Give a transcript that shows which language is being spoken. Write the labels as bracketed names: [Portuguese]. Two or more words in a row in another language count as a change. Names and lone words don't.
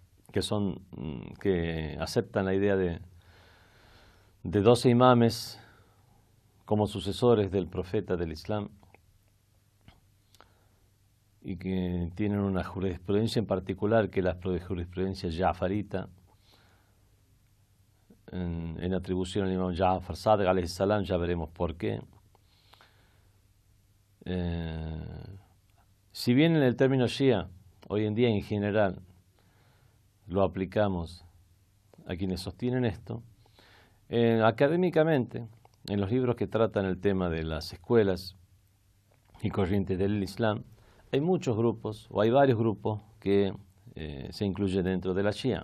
[Spanish] que aceptan la idea de 12 imames como sucesores del profeta del Islam, y que tienen una jurisprudencia en particular, que es la jurisprudencia ja'farita, en atribución al imam Ja'far Sadiq [Arabic] عليه السلام. [Spanish] Ya veremos por qué. Si bien en el término shia, hoy en día en general, lo aplicamos a quienes sostienen esto, académicamente, en los libros que tratan el tema de las escuelas y corrientes del Islam, hay muchos grupos, o hay varios grupos que se incluyen dentro de la shia.